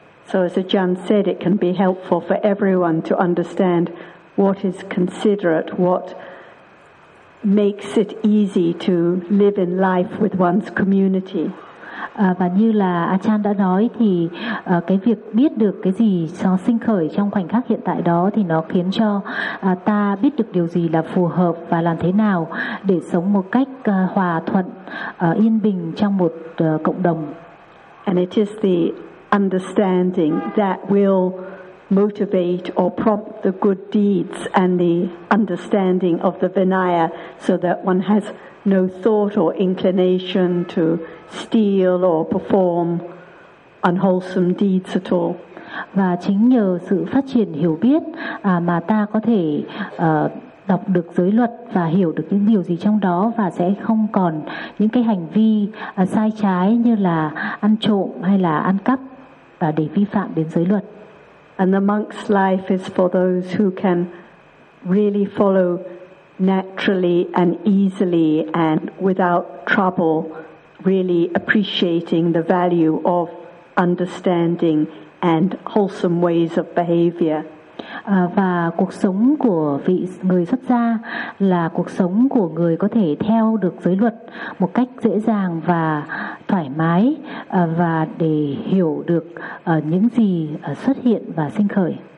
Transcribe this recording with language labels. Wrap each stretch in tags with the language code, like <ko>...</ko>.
<en>So as John said, it can be helpful for everyone to understand what is considerate, what makes it easy to live in life with one's community.</en> <vi>Và như là Achan đã nói thì cái việc biết được cái gì nó sinh khởi trong khoảnh khắc hiện tại đó thì nó khiến cho ta biết được điều gì là phù hợp và làm thế nào để sống một cách hòa thuận, yên bình trong một cộng đồng.</vi> <en>And it is the understanding that will motivate or prompt the good deeds and the understanding of the Vinaya so that one has no thought or inclination to steal or perform unwholesome deeds at all.</en> <vi>Và chính nhờ sự phát triển hiểu biết mà ta có thể đọc được giới luật và hiểu được những điều gì trong đó và sẽ không còn những cái hành vi sai trái như là ăn trộm hay là ăn cắp và để vi phạm đến giới luật.</vi> <en>And the monk's life is for those who can really follow naturally and easily and without trouble, really appreciating the value of understanding and wholesome ways of behavior.</en> <vi>Và cuộc sống của vị người xuất gia là cuộc sống của người có thể theo được giới luật một cách dễ dàng và thoải mái và để hiểu được những gì xuất hiện và sinh khởi.</vi>